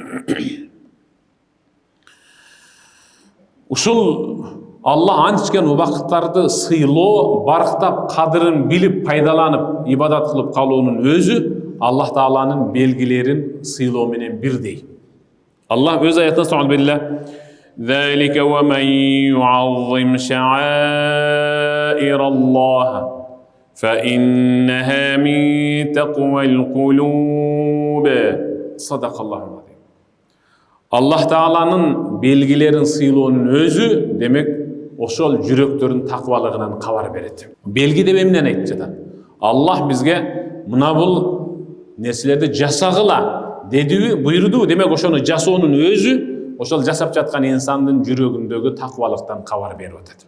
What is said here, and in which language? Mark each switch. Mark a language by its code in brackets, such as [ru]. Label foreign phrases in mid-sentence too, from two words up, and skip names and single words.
[ky] Ушул Аллах ант ичкен убакыттарды сыйлоо, барктап, кадырын билип, пайдаланып, ибадат кылып калуунун өзү Аллах Тааланын белгилерин сыйлоо менен бирдей. Аллах өз аятында [ar] субханаллах ذلك ومن يعظم شعائر الله فإنها من تقوى القلوب صدق الله العظيم. [ky] Аллах Тааланын белгилерин сыйлоонун өзү демек ошол жүрөктөрдүн таквалыгынан кабар берет. Белги деп эмнени айтып жатат? Аллах бизге мына бул нерселерди жасагыла деди, буйруду. Демек ошону жасоонун өзү ошол жасап жаткан инсандын жүрөгүндөгү таквалыктан кабар берип атат.